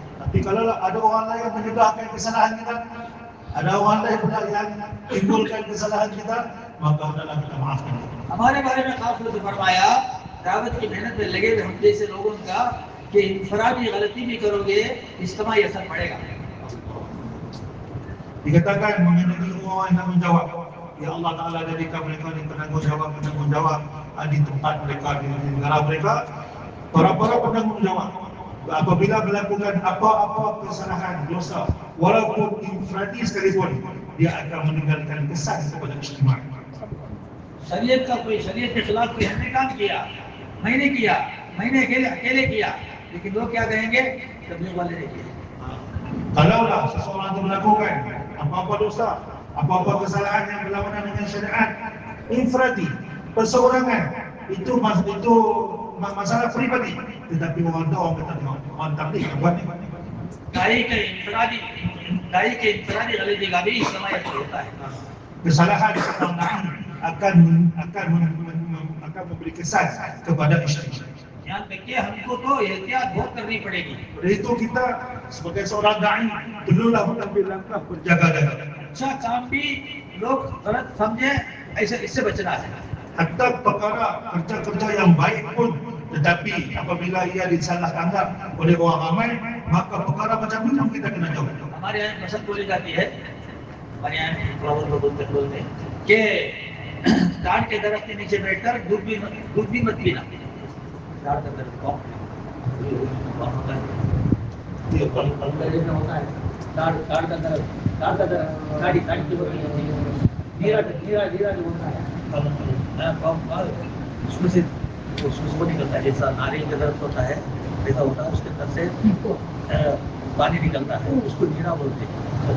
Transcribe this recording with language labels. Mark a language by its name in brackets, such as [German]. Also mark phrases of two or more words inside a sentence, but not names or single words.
[Malay] Tapi kalau ada orang lain yang menyebabkan kesalahan kita, ada orang lain pula yang timbulkan kesalahan kita, maka hendaklah kita maafkan. [Hindi] हमारे बारे में खास तौर से फरमाया दावत की मेहनत में लगे हुए हम जैसे लोगों का कि इंफरादी गलती भी करोगे इज्तिमाई असर पड़ेगा [Malay] Dikatakan mengenai orang yang menjawab, ya Allah Ta'ala jadikan mereka ni penanggung jawab di tempat mereka, di negara mereka, para penanggung jawab. Apabila melakukan apa-apa kesalahan, dosa, walaupun infradi sekalipun, dia akan meninggalkan kesan kepada ijtima'. [Hindi] शरीयत का कोई शरीयत के खिलाफ कोई हमने काम किया मैंने अकेले किया लेकिन लोग क्या कहेंगे तबलीग वाले ने किया [Malay] Kalaulah seseorang itu melakukan apa-apa dosa, apa-apa kesalahan yang berlawanan dengan syariat, infradi, perseorangan, itu masalah pribadi. Tetapi orang kata orang tabligh buat ni. [Hindi] दाई के इंफरादी गलती का भी इज्तिमाई असर होता है [Malay] Kesalahan seorang akan memberi kesan kepada ijtima'. [Hindi] ध्यान रखिए हमको तो एहतियात बहुत करनी पड़ेगी [Malay] Oleh itu kita sebagai seorang dai perlulah mengambil langkah berjaga-jaga. [Hindi] अच्छा काम भी लोग गलत समझे ऐसे इससे बचना है [Malay] Hatta perkara kerja-kerja yang baik pun, tetapi apabila ia disalah anggap oleh orang ramai, maka perkara macam itu kita kena jauh. [Hindi] हमारे यहाँ मसद बोली जाती है हमारे यहाँ बोलते कि ताड़ के दरख्त के नीचे बैठकर दूध भी मत पीना। ताड़ का दरख्त कौन होता है? होता है ताड़ का दरख्त गाड़ी की होती है, जीरा जो होता है उसमें से वो निकलता है, जैसा नारियल का दरख्त होता है वैसा होता है, उसके अंदर से पानी निकलता है, उसको जीरा बोलते हैं।